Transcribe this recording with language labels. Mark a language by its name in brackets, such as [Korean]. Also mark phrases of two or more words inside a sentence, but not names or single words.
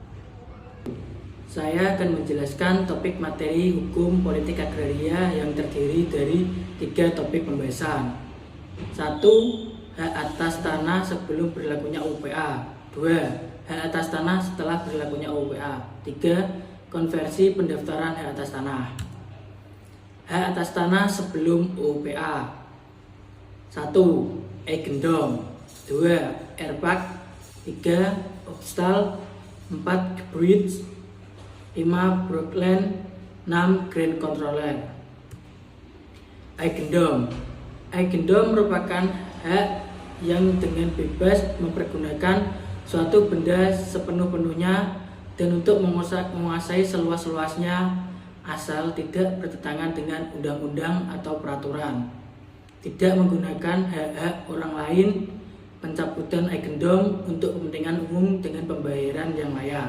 [Indonesian] Saya akan menjelaskan topik materi hukum politik agraria yang terdiri dari 3 topik pembahasan. 1. Hak atas tanah sebelum berlakunya UPA. 2. Hak atas tanah setelah berlakunya UPA. 3. Konversi pendaftaran hak atas tanah. Hak atas tanah sebelum UPA. 1. Eigendom. 2. Erfpak. 3. Opstal. 4. Gebied. 5. Brookland. 6. Grand Controller. Eigendom. Eigendom merupakan hak yang dengan bebas mempergunakan suatu benda sepenuh-penuhnya dan untuk menguasai seluas-luasnya asal tidak bertentangan dengan undang-undang atau peraturan, tidak menggunakan hak-hak orang lain, pencabutan eigendom untuk kepentingan umum dengan pembayaran yang layak.